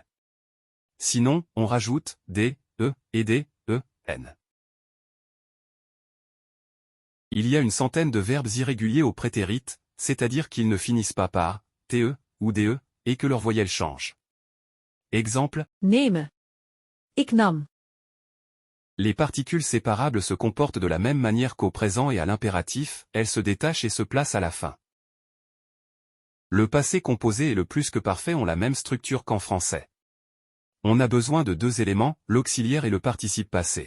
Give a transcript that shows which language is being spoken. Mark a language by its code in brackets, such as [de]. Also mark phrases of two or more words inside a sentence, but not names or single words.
[fr] Sinon, on rajoute D, E, et D, E, N. Il y a une centaine de verbes irréguliers au prétérit, c'est-à-dire qu'ils ne finissent pas par TE ou DE, et que leur voyelle change. Exemple, [nl] Nemen. Ik nam. [fr] les particules séparables se comportent de la même manière qu'au présent et à l'impératif, elles se détachent et se placent à la fin. Le passé composé et le plus que parfait ont la même structure qu'en français. On a besoin de 2 éléments, l'auxiliaire et le participe passé.